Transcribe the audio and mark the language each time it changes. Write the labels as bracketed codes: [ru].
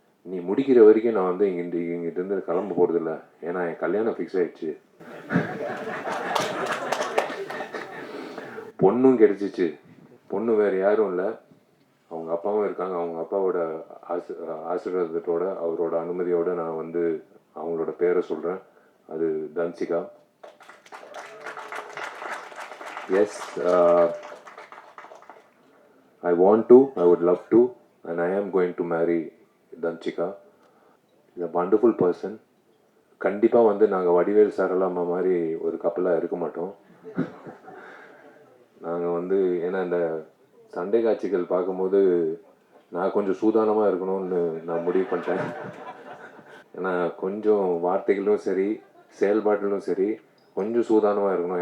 [ta] நீ முடிக்கிற வரைக்கும் நான் வந்து இங்கிட்டிருந்து கிளம்ப போகிறதில்ல, ஏன்னா என் கல்யாணம் ஃபிக்ஸ் ஆகிடுச்சு, பொண்ணும் கிடைச்சிச்சு. பொண்ணு வேறு யாரும் இல்லை, அவங்க அப்பாவும் இருக்காங்க. அவங்க அப்பாவோட ஆசீர்வாதத்தோட அவரோட அனுமதியோடு நான் வந்து அவங்களோட பேரை சொல்கிறேன். அது Dhanshika. [en] Yes, I want to, I would love to, and I am going to marry Danchika. She's a wonderful person. [ta] கண்டிப்பாக வந்து நாங்கள் வடிவேல் சாரலாமா மாதிரி ஒரு கப்பலாக இருக்க மாட்டோம். நாங்கள் வந்து ஏன்னா இந்த சண்டை காட்சிகள் பார்க்கும்போது நான் கொஞ்சம் சூதானமாக இருக்கணும்னு நான் முடிவு பண்ணிட்டேன். ஏன்னா கொஞ்சம் வார்த்தைகளும் சரி செயல்பாட்டிலும் சரி கொஞ்சம் சூதானமாக இருக்கணும்.